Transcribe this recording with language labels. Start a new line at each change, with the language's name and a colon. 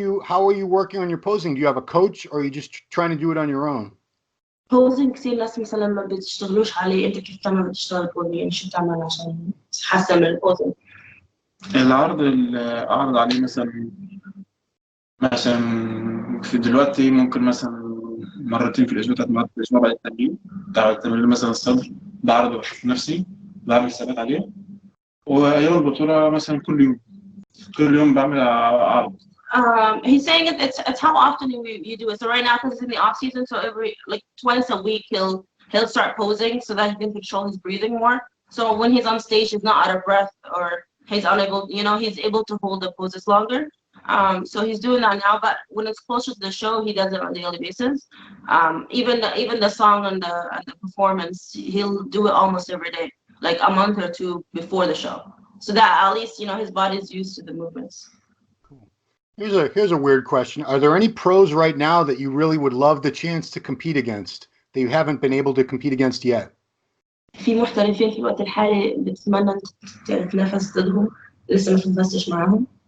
English: How are you working on your posing? Do you have a coach, or are you just trying to do it on your own?
Arabic: Posing كثير ناس مثلا ما بتشتغلوش عليه، انت كيف تعمل بتشتغل posing؟ يعني شو بتعمل عشان تحسن من البوزنج؟ العرض اللي اعرض عليه مثلا في دلوقتي ممكن مثلا مرتين في الاسبوع، 3 مرات في الاسبوع بعد التمرين. بعد التمرين مثلا الصدر بعرض وبشوف نفسي بعمل ثبات عليه. ويوم البطولة مثلا كل يوم بعمل عرض.
English: He's saying it's how often you do it. So right now, because it's in the off season, so every like twice a week he'll start posing so that he can control his breathing more. So when he's on stage, he's not out of breath or he's unable, he's able to hold the poses longer. So he's doing that now, but when it's closer to the show, he does it on a daily basis. Even the song and the performance, he'll do it almost every day, like a month or 2 before the show, so that at least his body is used to the movements. Cool. Here's a weird question. Are there any pros right now that you really would love the chance to compete against that you haven't been able to compete against yet?
Arabic: في محترفين في الوقت الحالي بتتمنى تتنافس ضدهم لسه ما تنافسش معاهم؟